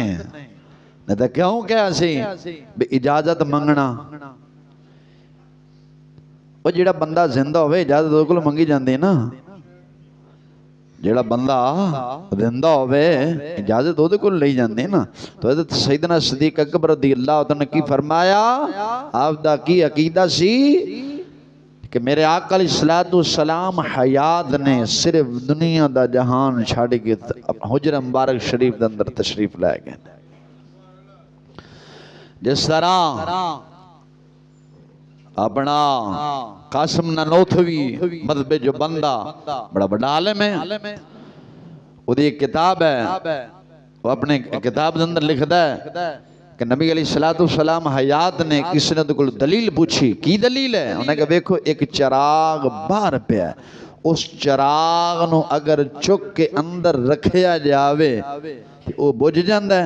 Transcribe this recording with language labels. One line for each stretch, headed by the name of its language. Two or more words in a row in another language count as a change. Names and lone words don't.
Punjabi: نہیں تو کیوں کیا سی اجازت منگنا، او جہڑا بندہ زندہ ہووے اجازت اوہدے کول منگی جاتی ہے نا، جہڑا بندہ زندہ ہووے اجازت اوہدے کول لئی جاندی نا. تو حضرت سیدنا صدیق اکبر
Arabic: رضي الله عنه
Punjabi: نے کی فرمایا، آپ دا کی عقیدہ سی کہ میرے آقا
Arabic: عليه الصلاة والسلام
Punjabi: حیات نے، صرف دنیا دا جہان چھڈ کے حجرہ مبارک شریف دے اندر تشریف لے گئے.
Urdu: جس طرح اپنا قاسم نانوتوی مذہب جو بندہ بڑا بڑا عالم ہے، اس کی ایک کتاب ہے، وہ اپنے کتاب کے اندر لکھتا ہے کہ نبی
Arabic: عليه الصلاة والسلام
Urdu: حیات نے.
Punjabi: کسی نے کوئی دلیل پچھی، کی دلیل ہے؟ اوہنے کہیا دیکھو اک چراغ باہر پیا، اس چراغ نوں اگر چک کے اندر رکھیا جاوے او بجھ جاتا ہے?